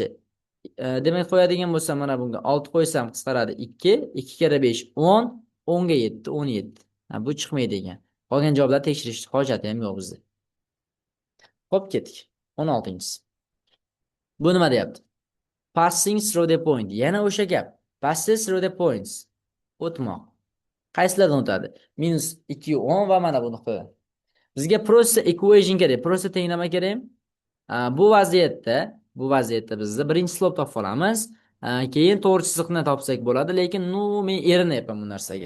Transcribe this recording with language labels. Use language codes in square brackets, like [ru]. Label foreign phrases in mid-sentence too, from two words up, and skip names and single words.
[uz] Demak, qo'yadigan bo'lsam mana bunga 6 qo'ysam qisqaradi 2, 2 kere 5 10, 10 ga 7 17. Bu chiqmaydi ekan. Qolgan javoblar tekshirish hojati ham yo'q bizda. Xo'p, ketdik. 16-inchisi. Bu nima deyapti? [en] Passing through the point. [uz] Yana o'sha gap. [en] Passes through the points. [uz] O'tmoq. Qaysilardan o'tadi? -2 10 va mana bu nuqtadan. Bizga prosta equation kerak. Prosta tenglama kerak. Bu vaziyatda bizda birinchi slop topib olamiz. Keyin to'g'ri chiziqni topsak bo'ladi, lekin men erinayapman bu narsaga.